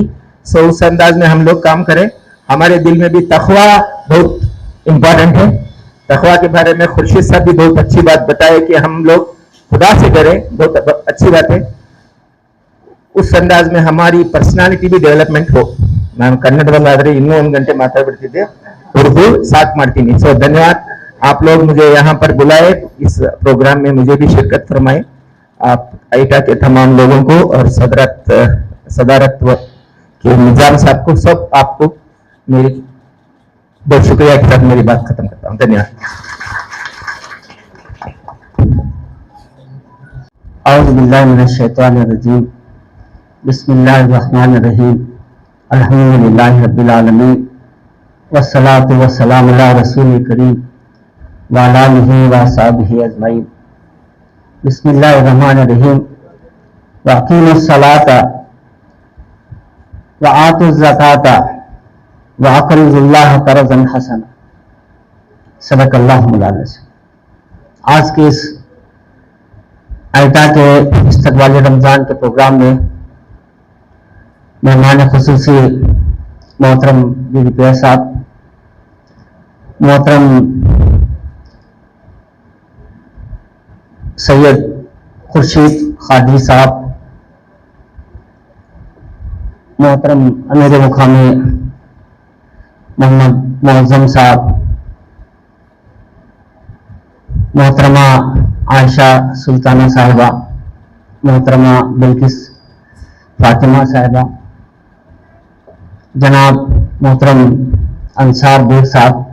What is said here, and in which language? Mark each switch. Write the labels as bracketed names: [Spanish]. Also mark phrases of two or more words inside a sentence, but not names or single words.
[Urdu] سو اس انداز میں ہم لوگ کام کریں۔ ہمارے دل میں بھی تقویٰ بہت امپورٹنٹ ہے. تقویٰ کے بارے میں خورشید صاحب بھی بہت اچھی بات بتائے کہ ہم لوگ خدا سے ڈرے، بہت اچھی بات ہے. اس انداز میں ہماری پرسنالٹی بھی ڈیولپمنٹ ہو. [Kannada] ನಾನು ಕನ್ನಡದಲ್ಲಾದ್ರೆ ಇನ್ನೂ ಒಂದು ಗಂಟೆ ಮಾತಾಡ್ಬಿಡ್ತಿದ್ದೆ, [Urdu] اردو ساتھ [Kannada] ಮಾಡ್ತೀನಿ। [Urdu] سو دھنیواد، آپ لوگ مجھے یہاں پر بلائے، اس پروگرام میں مجھے بھی شرکت فرمائے. آپ آئیٹا کے تمام لوگوں کو اور صدارت کے نظام صاحب کو، سب آپ کو میری بہت شکریہ کے ساتھ میری بات ختم کرتا ہوں. دھنیواد. [Arabic] أعوذ بالله من الشيطان الرجيم، بسم الله الرحمن الرحيم، الحمد لله رب العالمين، والصلاة والسلام على رسوله الكريم وعلى آله وأصحابه أجمعين. بسم الله الرحمن الرحيم۔ وأقيموا الصلاة وآتوا الزكاة وأقرضوا الله قرضا حسنا. صدق الله العزيز. [Urdu] آج کے اس آئیٹا کے استقبال رمضان کے پروگرام میں مہمان خصوصی محترم بی بی پیا صاحب، محترم سید خورشید خادی صاحب، محترم امیر مقامی محمد معظم صاحب، محترمہ عائشہ سلطانہ صاحبہ، محترمہ بلقیس فاطمہ صاحبہ، جناب محترم انصار بیگ صاحب,